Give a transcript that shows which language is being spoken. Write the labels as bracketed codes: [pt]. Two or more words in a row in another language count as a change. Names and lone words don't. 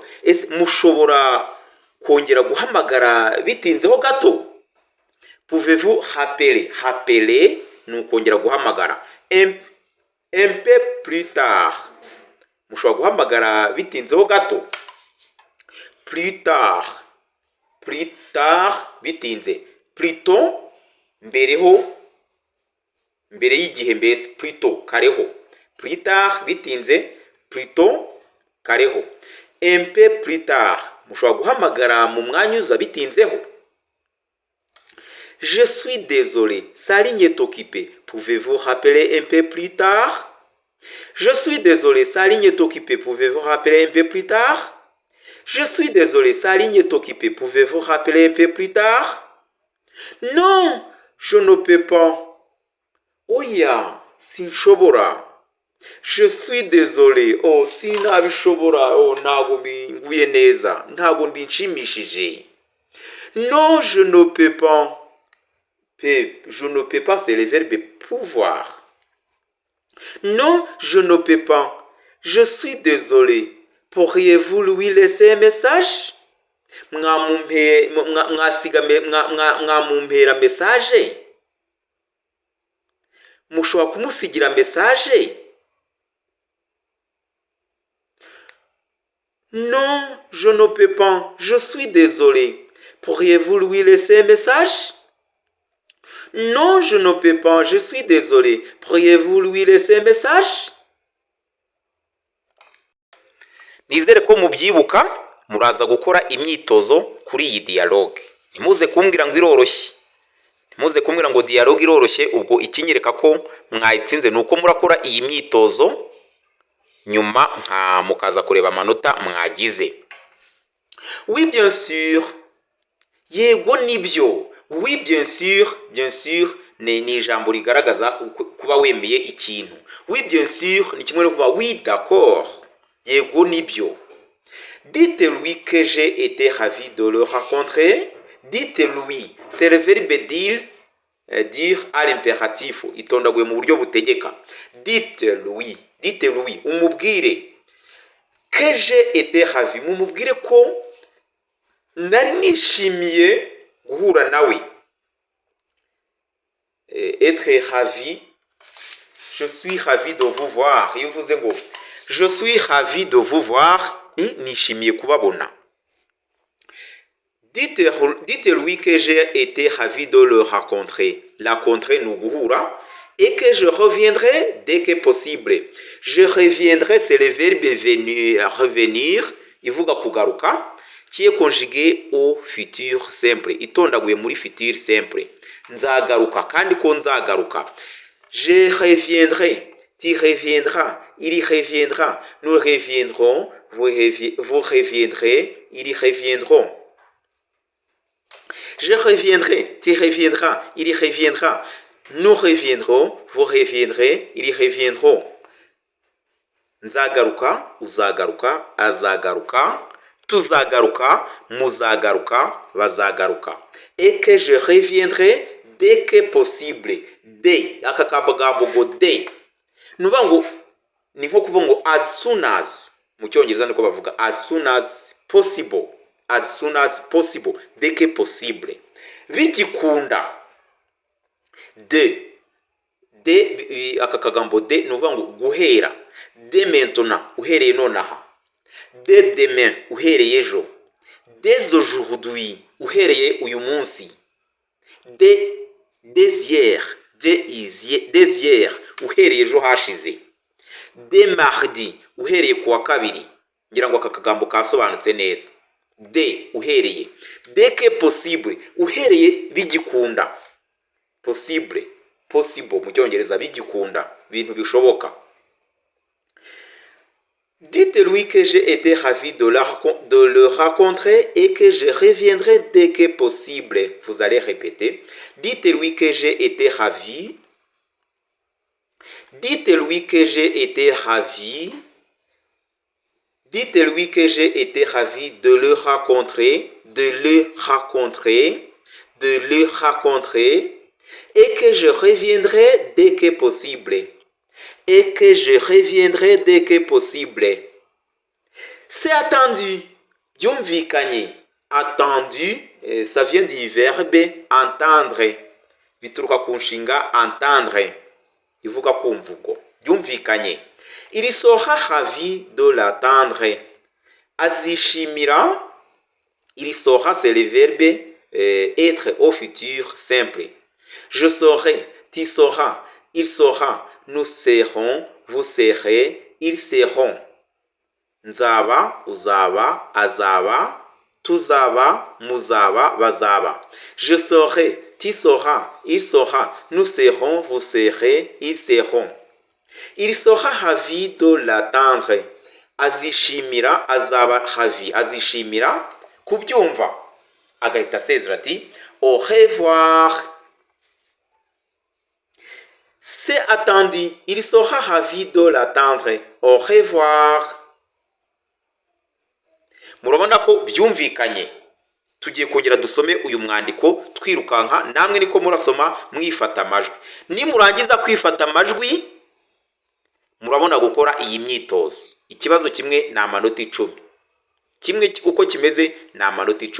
[rw] Ese mushobora kongera guhamagara bitinzeho gato? [fr] Pouvez-vous rappeler? Rappeler [rw] ni ukongera guhamagara. [fr] Un peu plus tard. [rw] Mushobora guhamagara bitinzeho gato? [fr] Plus tard. Plus tard bitinze. [rw] Plutôt mbereho, mbere y'igihe mbese. [fr] Plutôt kareho. Plus tard bitinze. Plutôt kareho. Un peu plus tard. [rw] Mushobora guhamagara mu mwanya uza bitinzeho. [fr] Je suis désolé. Sa ligne est occupée. Pouvez-vous rappeler un peu plus tard? Je suis désolé, sa ligne est occupée. Pouvez-vous rappeler un peu plus tard? Je suis désolé, sa ligne est occupée. Pouvez-vous rappeler un peu plus tard? Non, je ne peux pas. [rw] Oya, sinshobora. [fr] Je suis désolé. [rw] Oh, sinabishobora. Oh, ntago mbinguye neza. Ntago mbinshimishije. [fr] Non, je ne peux pas. Je ne peux pas, c'est le verbe pouvoir. Non, je ne peux pas. Je suis désolé. Pourriez-vous lui laisser un message? [rw] Mwamumpera message? Mushobora kumusigira message? [fr] Non, je ne peux pas. Je suis désolé. Pourriez-vous lui laisser un message? Non, je ne peux pas. Je suis désolé. Pourriez-vous lui laisser un message? [rw] Nizere ko mubyibuka muraza gukora imyitozo kuri iyi dialogue. Ntimuze kumbwira ngo iroroshye. Ntimuze kumbwira ngo dialogue iroroshye ubwo ikinyereka ko mwayitsinze nuko murakora iyi myitozo nyuma mukaza kureba amanota mwagize. [fr] Oui, bien sûr. [rw] Yego nibyo. [fr] Oui, bien sûr, [rw] ni ijambo rigaragaza kuba wemeye ikintu. [fr] Oui, bien sûr, [rw] ni kimwe no kuvuga [fr] oui, d'accord. [rw] Yego nibyo. [fr] Dites-lui que j'ai été ravi de le rencontrer. Dites-lui, c'est le verbe dire à l'impératif. [rw] Itondaguye mu buryo butegeka. [fr] Dites-lui, umubwire. Que j'ai été ravi, [rw] mumubwire ko nari nishimiye guhura nawe. [fr] Être ravi, je suis ravi de vous voir. [rw] Iyo uvuze ngo [fr] je suis ravi de vous voir, [rw] nishimiye kubabona. [fr] Dites-lui que j'ai été ravi de le rencontrer. La rencontrer [rw] ni guhura. [fr] Et que je reviendrai dès que possible. Je reviendrai, c'est le verbe revenir, [rw] ivuga kugaruka, [fr] qui est conjugué au futur simple. [rw] Itondaguye muri [fr] futur simple. [rw] Nzagaruka, kandi ko nzagaruka. [fr] Je reviendrai, tu reviendras, il reviendra, nous reviendrons, vous reviendrez, ils reviendront. Je reviendrai, tu reviendras, il reviendra. Nous reviendrons, vous reviendrez, ils reviendront. [rw] Nzagaruka, uzagaruka, azagaruka, tuzagaruka, muzagaruka, bazagaruka. [fr] Et que je reviendrai dès que possible. Dès, [rw] aka kabagambo ngo dès. Nuvuga ngo ni nko kuvuga ngo [en] as soon as. [rw] Mu cyongereza niko bavuga [en] as soon as possible. As soon as possible. [fr] Dès que possible. [rw] Bigikunda. Aka kagambo de nuvuga ngo guhera. [fr] Dès maintenant, [rw] uhereye nonaha. [fr] Dès demain, [rw] uhereye ejo. [fr] Dès aujourd'hui, [rw] uhereye uyu munsi. [fr] Dès hier, [rw] uhereye ejo hashize. [fr] Dès mardi, [rw] uhereye kuwa kabiri. Ngira ngo aka kagambo kasobanutse neza. Dès uhereye. [fr] Dès que possible, [rw] uhereye bigikunda. Possible mu cyongereza bigikunda, ibintu bishoboka. [fr] Dites-lui que j'ai été ravi de le rencontrer et que je reviendrai dès que possible. Vous allez répéter. Dites-lui que j'ai été ravi. Dites-lui que j'ai été ravi. Dites-lui que j'ai été ravi de le rencontrer, et que je reviendrai dès que possible. Et que je reviendrai dès que possible. C'est attendu. Byumvikanye. Attendu, ça vient du verbe entendre. [rw] Bituruka ku nshinga entendre. Ivuga kumvugo. Byumvikanye. [fr] Il sera ravi de l'attendre. [rw] Azishimira. [fr] Il sera, c'est le verbe être au futur simple. Je serai, tu seras, il sera, nous serons, vous serez, ils seront. [rw] Nzaba, uzaba, azaba, tuzaba, muzaba, bazaba. [fr] Je serai, tu seras, il sera, nous serons, vous serez, ils seront. Il sera ravi de l'attendre. [rw] Azishimira, azaba ravi, azishimira kubyumva. Agahita asezera ati [fr] au revoir. C'est attendu. Il sera ravi de l'attendre. Au revoir. [rw] Murabona ko byumvikanye. Tugiye kongera dusome uyu mwandiko twirukanka, namwe niko murasoma mwifata amajwi. Nimurangiza kwifata amajwi murabona gukora iyi myitozo. Ikibazo kimwe ni amanota 10. Kimwe uko kimeze ni amanota 10.